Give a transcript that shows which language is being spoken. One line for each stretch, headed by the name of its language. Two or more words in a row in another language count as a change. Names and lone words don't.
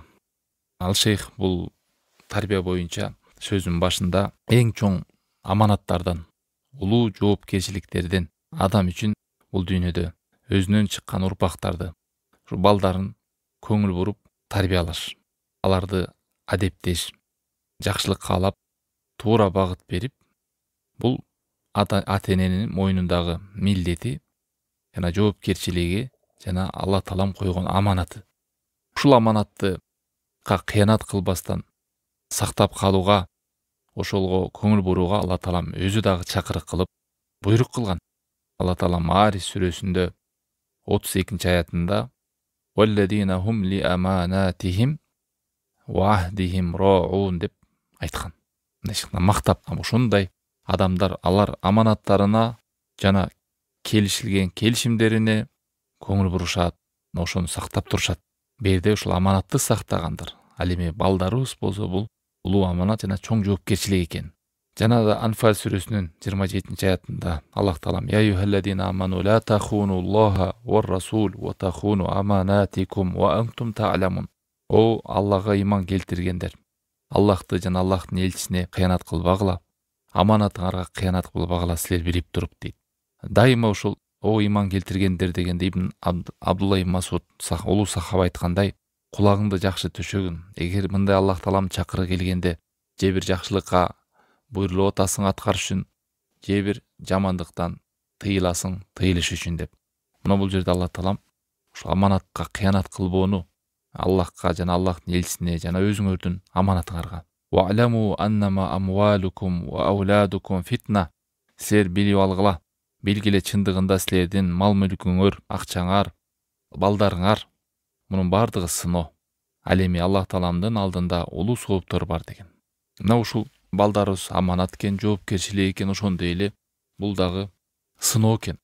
Kyrgyz: Ал шейх бул тарбия боюнча сөзүнүн башында эң чоң аманаттардан, улуу жоопкерчиликтерден адам үчүн бул дүйнөдө өзүнөн чыккан урпактарды, ушу балдарын көңүл буруп тарбиялаш, аларды адептеш, жакшылык каалап, туура багыт берип, бул ата-эненин мойнундагы милдети жана жоопкерчилиги жана Алла таалам койгон аманаты. Ушул аманатты кыянат кылбастан сактап калууга, ошолго көңүл бурууга Алла таалам өзү дагы чакырык кылып буйрук кылган. Алла таалам Маарис сүрөсүндө 32-аятында
Arabic: "والذين هم لأماناتهم وعهدهم راعون"
Kyrgyz: деп айткан. Мындай мактап, ошондой адамдар, алар аманаттарына жана келишилген келишимдерине көңүл бурушат, ошону сактап турушат. Берде ушул аманатты сактагандар. Ал эми балдарыбыз болсо бул улуу аманат жана чоң жоопкерчилик экен. Жана да Анфал сүрөсүнүн 27-аятында Аллах таалам
Arabic: "يا أيها الذين آمنوا لا تخونوا الله والرسول وتخونوا أماناتكم وأنتم تعلمون".
Kyrgyz: О Аллага ыйман келтиргендер, Аллахты жана Аллахтын элчисине кыянат кылбагыла, аманатыңарга кыянат кылбагыла, силер билип туруп дейт. Дайыма ушул о ыйман келтиргендер дегенде Ибн Абдулла ибн Масуд улуу сахаба айткандай, кулагыңды жакшы төшөгүн. Эгер мындай Аллах таалам чакыры келгенде, же бир жакшылыкка буйрулуп атасың аткарыш үчүн, же бир жамандыктан тыйыласың тыйылыш үчүн деп. Мына бул жерде Аллах таалам ушул аманатка кыянат кылбоону Аллахка жана Аллахтын элчисине жана өзүңөрдүн аманатыңарга.
Arabic: واعلموا أنما أموالكم وأولادكم فتنة.
Kyrgyz: Силер билип алгыла, билгиле чындыгында силердин мал мүлкүңөр, акчаңар, балдарыңар мунун бардыгы сыноо. Ал эми Аллах тааламдын алдында улуу сооптор бар деген. Мына ушул балдарыбыз аманат экен, жоопкерчилик экен, ошондой эле бул дагы сыноо экен.